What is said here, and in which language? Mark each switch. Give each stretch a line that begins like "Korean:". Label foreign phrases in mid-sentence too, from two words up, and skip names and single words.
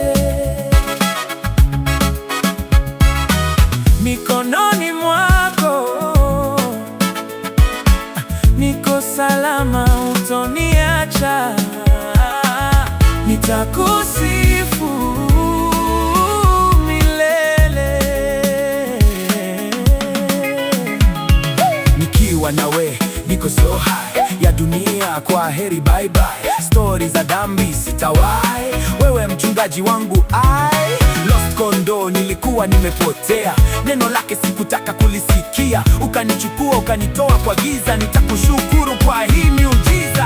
Swahili: Mikononi mwako niko salama, hutoniacha, nitakusifu nawe. Niko
English: so high
Swahili: ya dunia, kwa heri
English: bye bye.
Swahili: Stories za dhambi sitawai, wewe mchungaji wangu lost kondo, nilikuwa nimepotea, neno lake sikutaka kulisikia, ukanichukua ukanitoa kwa giza, nitakushukuru kwa hii miujiza.